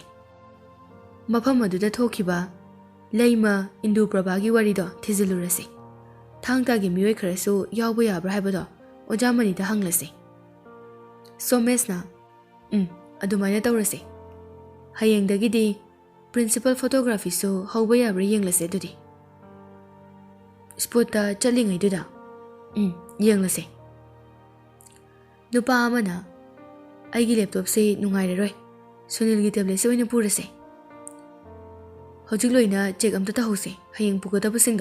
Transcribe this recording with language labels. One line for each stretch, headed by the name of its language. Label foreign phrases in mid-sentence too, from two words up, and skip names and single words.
Manipuri: Mafam aduda thokiba Leima Indu Prabhagi warido thizilurase. Thangtagi mioi kharasu yawba yabra haibado Ojamanida hanglase. Somesna adumaina tawrase. Hayengdagidi
English: principal photography
Manipuri: so hauba yabra yenglase dudi. Spota chalingai duda. Yenglase. Nupa amana aigi laptop se nungairaroi. Sunilgi tablet se oina purase. Hojik loina check amta tahose hayeng pugadabasingdo.